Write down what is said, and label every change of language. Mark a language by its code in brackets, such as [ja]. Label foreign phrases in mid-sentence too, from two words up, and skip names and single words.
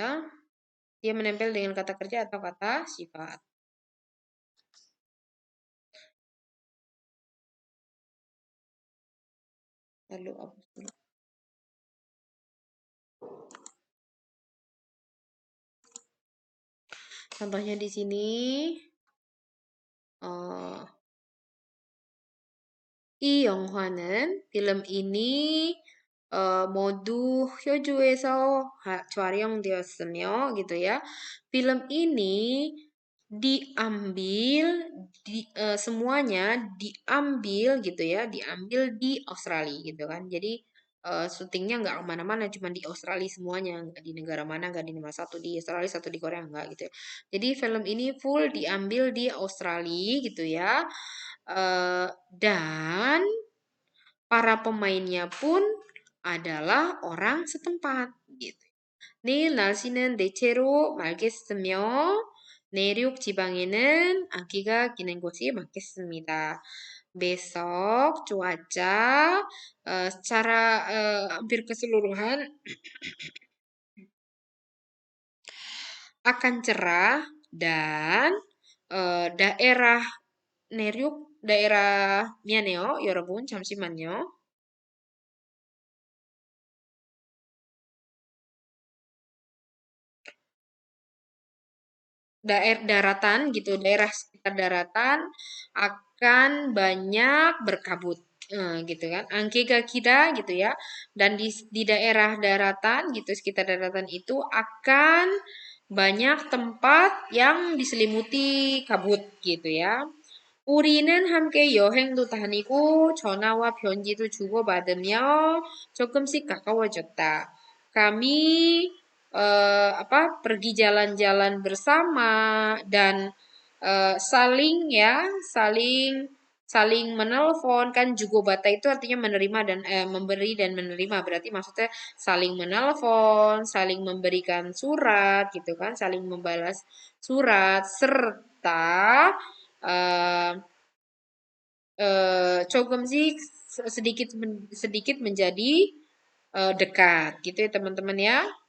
[id] Dia menempel dengan kata kerja atau kata sifat. Lalu hapus dulu. Contohnya di sini eh [ko] 이 영화는 [id] film ini [ko] 모두 호주에서 촬영되었으며 [id] gitu ya. Film ini semuanya diambil gitu ya, diambil di Australia gitu kan. Jadi syutingnya nggak kemana-mana, cuma di Australia semuanya, nggak di negara mana, nggak di nomor satu di Australia, satu di Korea nggak gitu ya. Jadi film ini full diambil di Australia gitu ya. Dan para pemainnya pun adalah orang setempat gitu. [ko] 내일 날씨는 대체로 맑겠으며 내륙 지방에는 안개가 끼는 곳이 많겠습니다. [id] Besok cuaca secara hampir keseluruhan akan cerah dan daerah Neryuk, daerah [ko] 미안해요, 여러분. 잠시만요. [id] Daerah daratan gitu, daerah sekitar daratan akan banyak berkabut Gitu kan. Angkega kita gitu ya. Dan di daerah daratan gitu, sekitar daratan itu akan banyak tempat yang diselimuti kabut gitu ya. [ko] 우리는 함께 여행도 다니고 전화와 편지도 주고받으며 조금씩 가까워졌다. [id] Kami pergi jalan-jalan bersama dan saling ya, saling saling menelpon kan juga bata itu artinya menerima dan memberi dan menerima berarti maksudnya saling menelpon, saling memberikan surat gitu kan, saling membalas surat serta eh, 조금씩 sedikit menjadi dekat gitu ya teman-teman ya.